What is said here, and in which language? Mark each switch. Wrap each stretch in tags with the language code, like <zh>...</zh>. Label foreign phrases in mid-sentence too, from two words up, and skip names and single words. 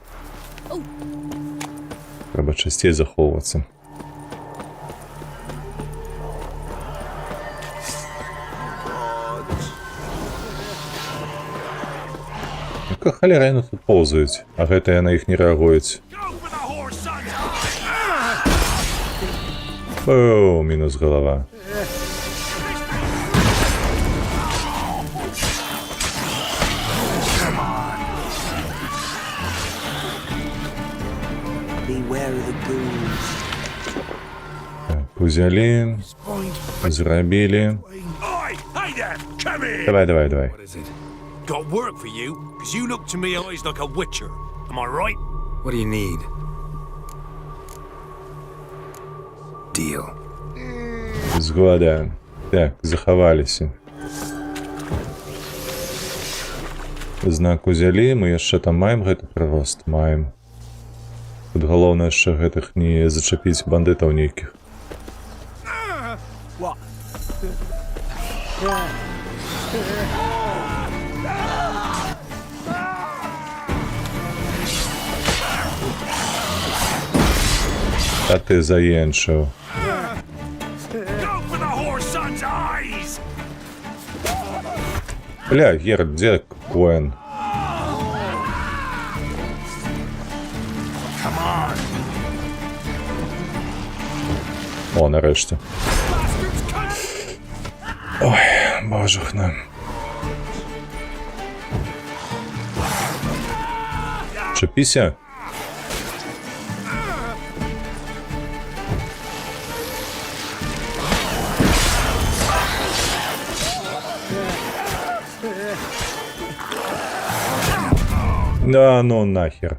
<uk>Треба частей заховуватися.</uk> <be>Яка халера яны тут ползаюць, а гэта на іх не рэагуюць.</be> <uk>О, мінус голова.</uk> <be>Узяли, зрабілі. Давай.</be> <en>What is it? Got work for you, because you look to me eyes like a witcher. Am I right? What do you need? Deal.</en> <be>Згода. Так, заховаліся. Знак узялі, мы яшчэ там маем гэты прырост, маем. Тут галоўнае яшчэ гэтых не зачапіць бандытаў нейкіх.</be> <en>What?</en> <be>А ты заенчыў.</be> <en>Go for the whore's son's eyes!</en> <be>Бля, Герд, дзе Коэн?</be> <en>Come on!</en> <uk>О, нарешті. Ой, божухна. Що, піся?</uk> <ru>Да, ну нахер.</ru>